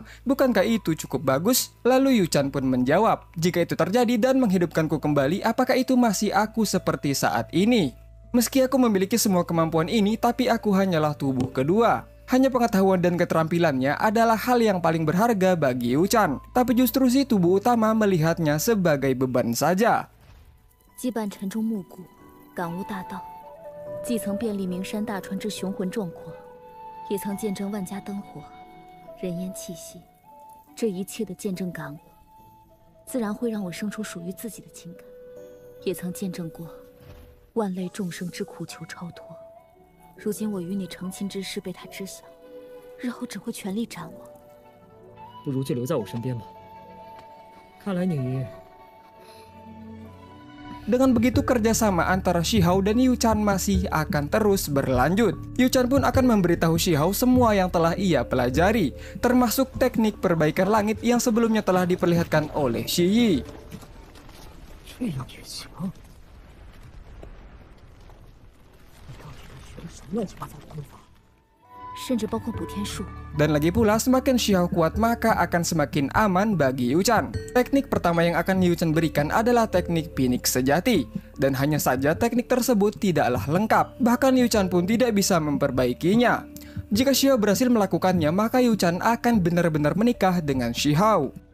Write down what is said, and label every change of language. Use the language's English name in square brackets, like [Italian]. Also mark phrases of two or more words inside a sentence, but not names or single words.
[Indonesian] Bukankah itu cukup bagus? Lalu Yu Chan pun menjawab, jika itu terjadi dan menghidupkanku kembali, apakah itu masih aku seperti saat ini? Meski aku memiliki semua kemampuan ini, tapi aku hanyalah tubuh kedua. Hanya pengetahuan dan keterampilannya adalah hal yang paling berharga bagi Yu Chan. Tapi justru si tubuh utama melihatnya sebagai beban saja. [Chinese] 羁绊沉重暮鼓，感悟大道，既曾遍历名山大川之雄浑壮阔，也曾见证万家灯火，人烟气息。这一切的见证感悟，自然会让我生出属于自己的情感。也曾见证过 万类众生之苦求超脱，如今我与你成亲之事被他知晓，日后只会全力斩我。不如就留在我身边吧。看来你 [Indonesian] Dengan begitu kerjasama antara Xiao dan Yu Chan masih akan terus berlanjut. Yu Chan pun akan memberitahu Xiao semua yang telah ia pelajari, termasuk teknik perbaikan langit yang sebelumnya telah diperlihatkan oleh Shi Yi. [Chinese] 这样也行。你到底都学了什么乱七八糟的功法？甚至包括补天术。 [Indonesian] Dan lagi pula, semakin Xiao kuat maka akan semakin aman bagi Yu Chan. Teknik pertama yang akan Yu Chan berikan adalah teknik Phoenix sejati. Dan hanya saja teknik tersebut tidaklah lengkap, bahkan Liu Chan pun tidak bisa memperbaikinya. Jika Xiao berhasil melakukannya, maka Liu Chan akan benar-benar menikah dengan Shihao.